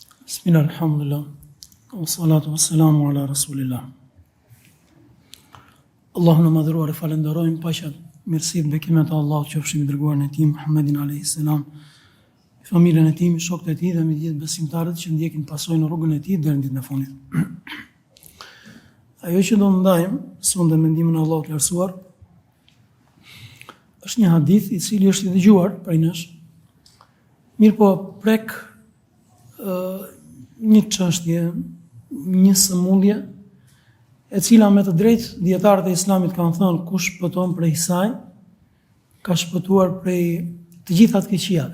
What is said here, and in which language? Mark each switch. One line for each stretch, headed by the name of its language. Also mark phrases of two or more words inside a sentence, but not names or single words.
Arabic: بسم الله، الحمد لله، والصلاة والسلام على رسول الله.
Albanian: Allahun e madhëruar e falenderojmë, paqja, mirësitë, bekimet e Allahut qofshin mbi dërguarin e tij Muhammedin
Arabic: عليه السلام,
Albanian: familjen e tij, shokët e tij dhe mbi gjithë besimtarët që ndjekin pasojnë rrugën e tij deri në ditën e fundit. Ajo që do ndajmë sonde mendimin e Allahut të lartësuar është një hadith i cili është i dëgjuar prej nesh, mirë po prek një çështje, një sëmundje, e cila me të drejtë dietarët e Islamit kanë thënë kush shpëton prej saj, ka shpëtuar prej të gjitha të keqijave.